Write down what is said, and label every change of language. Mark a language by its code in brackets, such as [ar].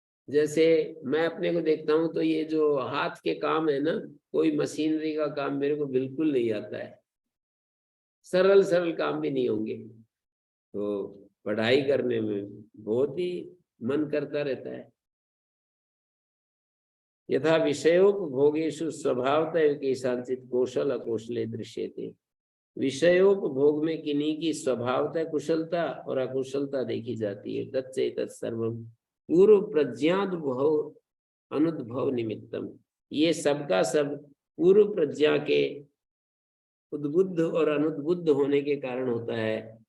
[hi] जैसे मैं अपने को देखता हूं तो ये जो हाथ के काम है ना, कोई मशीनरी का काम मेरे को बिल्कुल नहीं आता है। सरल सरल काम भी नहीं होंगे, तो पढ़ाई करने में बहुत ही मन करता रहता है। [sa] यथा विषयोपभोगेषु स्वभावतः केषांचित् कौशल अकौशले दृश्यते। [hi] विषयोपभोग में किन्हीं की स्वभावतः कुशलता और अकुशलता देखी जाती है। [sa] तच्चैतत् सर्वं पूर्व प्रज्ञानुभव अनुद्भव निमित्तम, [hi] ये सबका सब पूर्व प्रज्ञा के उद्बुद्ध और अनुद्बुद्ध होने के कारण होता है।